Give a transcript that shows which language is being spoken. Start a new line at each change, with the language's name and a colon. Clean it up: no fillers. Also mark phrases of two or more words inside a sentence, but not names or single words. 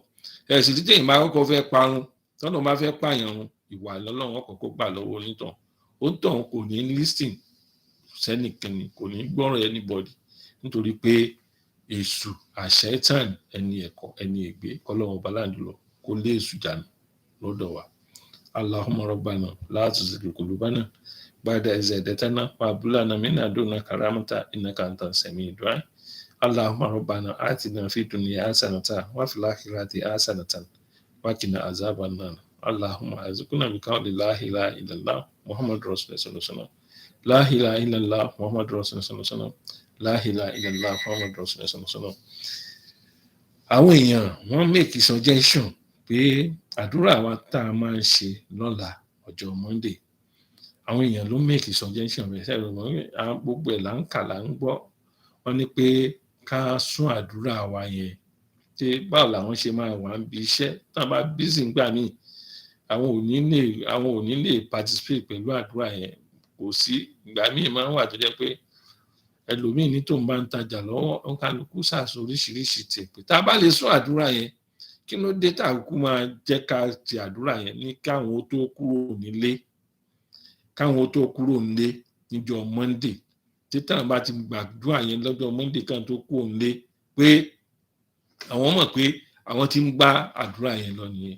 Yoruba: Ẹ̀sìn títí ìmọ̀ àkọ́kọ́ fẹ́ parun, tọ́lọ́run bá fẹ́ pààyàn òun, ìwà Ọlọ́run ọkọ̀ gbà lọ́wọ́ onítàn, onítàn kò ní lísìn sẹ́nìkẹ́ni, kò ní gbọ́rọ̀ anybody, nítorí pé èṣù àṣẹ́tàn ẹni ẹ̀kọ́ ẹni ègbé. Kọ́lọ́run ọba láǹdùlọ kó lé èṣù jànù lọ́dọ̀ wa.
Arabic: اللهم ربنا لا تزغ قلوبنا بعد إذ هديتنا وهب لنا من لدنك رحمة إنك أنت السميع الدعاء. اللهم ربنا آتنا في الدنيا حسنة وفي الآخرة حسنة وقنا عذاب النار. اللهم ارزقنا بقول لا إله إلا الله محمد رسول الله صلى الله عليه وسلم. لا إله إلا الله محمد رسول الله صلى الله عليه وسلم لا إله إلا الله محمد رسول الله صلى الله عليه وسلم.
Yoruba: Àwọn èèyàn wọ́n
English: make suggestion
Yoruba: pé àdúrà wa tá a máa ń ṣe lọ́la ọjọ́ Monday, àwọn èèyàn ló
English: make suggestion
Yoruba: rẹ̀ sẹ́yìn gbogbo ẹ̀ là ń kà là ń gbọ́. Wọ́n ní pé ká sún àdúrà wa yẹn, pé báwo làwọn ṣe máa wà ń bi iṣẹ́ tá a bá busy ńgbà míì, àwọn ò ní lè participate pẹ̀lú àdúrà yẹn, kò sí. Ìgbà míì máa ń wà tó jẹ́ pé ẹlòmíì ní tóun bá ń tajà lọ́wọ́ oníkálukú ṣàṣọ oríṣiríṣi tiẹ̀ pé tá a bá lè sọ àdúrà yẹn kí ló dé tá a kú máa jẹ́ ká ti àdúrà yẹn ní káwọn ó tó kúrò nílé níjọ́ Monday títàn bá ti gbàdúrà yẹn lọ́jọ́ Monday kan tó kúrò nílé pé àwọn mọ̀ pé àwọn ti ń gbá àdúrà yẹn lọ nìyẹn.